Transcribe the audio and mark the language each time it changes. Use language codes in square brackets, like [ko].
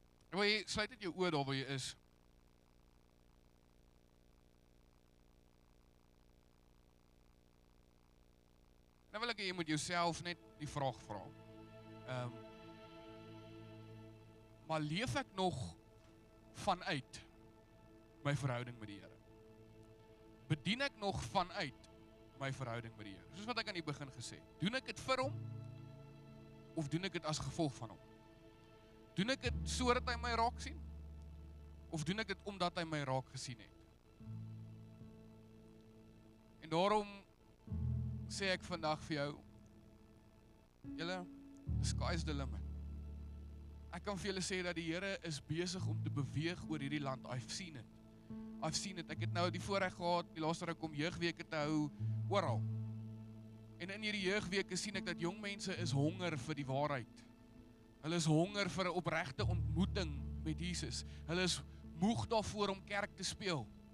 [af] En wil jy sluit net jou oë daar waar jy is. Nou wil ek hê jy moet jouself net die vraag vra. Maar leef ek nog vanuit my verhouding met die Here? Bedien ek nog vanuit my verhouding met die Here? Soos wat ek aan die begin gesê, doen ek dit vir hom? Of doen ek dit as gevolg van hom? Doen ek dit sodat hy my raak sien? Of doen ek dit omdat hy my raak gesien het? En daarom sê ek vandag vir jou, julle, [en] the sky's the limit. [af] Ek kan vir julle sê dat die Here is besig om te beweeg oor hierdie land. [en] I've seen it. [af] Ek het nou die voorreg gehad, die laaste ruk om jeugweke te hou oral. En in hierdie jeugweke sien ek dat jong mense is honger vir die waarheid. Hulle is honger vir 'n opregte ontmoeting met Jesus. Hulle is moeg daarvoor om kerk te speel.